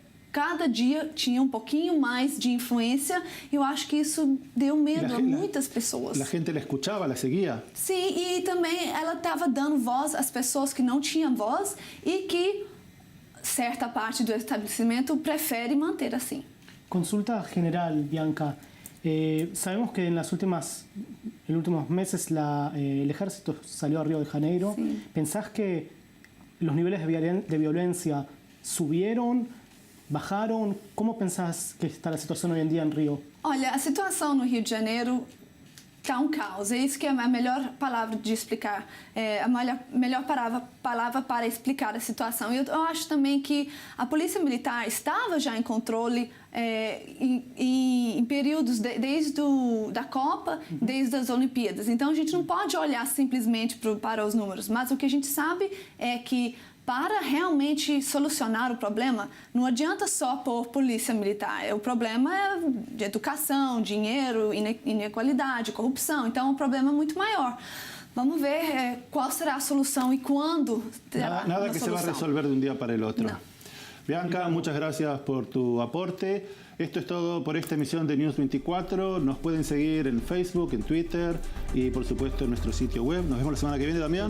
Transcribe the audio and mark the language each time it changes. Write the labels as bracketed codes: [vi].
[pt] Cada dia tinha um pouquinho mais de influência e eu acho que isso deu medo a muitas pessoas. A gente la escuchava, la seguia? Sim, e também ela estava dando voz às pessoas que não tinham voz e que certa parte do estabelecimento prefere manter assim. [es] Consulta general, Bianca. Sabemos que en los últimos meses el ejército salió a Río de Janeiro. Sí. ¿Pensás que los niveles de violencia subieron? [pt] Bajaram? Como pensás que está a situação hoje em dia em Rio? Olha, a situação no Rio de Janeiro está um caos. É isso que é a melhor palavra de explicar, a melhor palavra para explicar a situação. Eu acho também que a polícia militar estava já em controle em períodos desde da Copa, desde as Olimpíadas. Então a gente não pode olhar simplesmente para os números, mas o que a gente sabe é que para realmente solucionar o problema, não adianta só pôr polícia militar. O problema é de educação, dinheiro, inequalidade, corrupção. Então, o problema é muito maior. Vamos ver qual será a solução e quando terá [es] Nada que se va a resolver de un día para el otro. No. Bianca, muchas gracias por tu aporte. Esto es todo por esta emisión de News 24. Nos pueden seguir en Facebook, en Twitter y por supuesto en nuestro sitio web. Nos vemos la semana que viene, Damián.